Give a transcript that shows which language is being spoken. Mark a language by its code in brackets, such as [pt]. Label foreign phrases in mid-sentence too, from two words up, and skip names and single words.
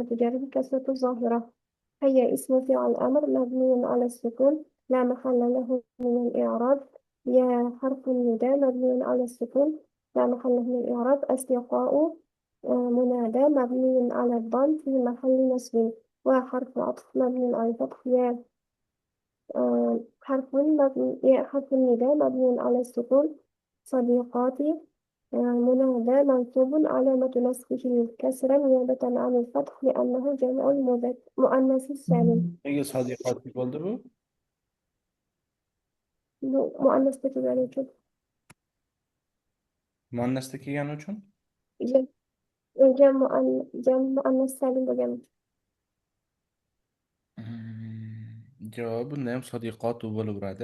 [ar] جره كسرة الظاهرة هي اسم فعل أمر مبني على السكون لا محل له من الإعراب يا حرف النداء مبني على السكون لا محل له من الإعراب أصدقاء منادى مبني على الضم في محل نصب وحرف عطف مبني على الفتح يا حرف النداء مبني على السكون صديقاتي منادى منصوب علامة نصبه الكسرة نيابة عن الفتح لأنه جمع مؤنث السالم [uz] nega sodiqotli bo'ldi bu? مؤنث kelgani uchun Muannasda kelgani uchun? jam muannas salim bo'lgani uchun Javob bunda ham sodiqotu bo'laveradi.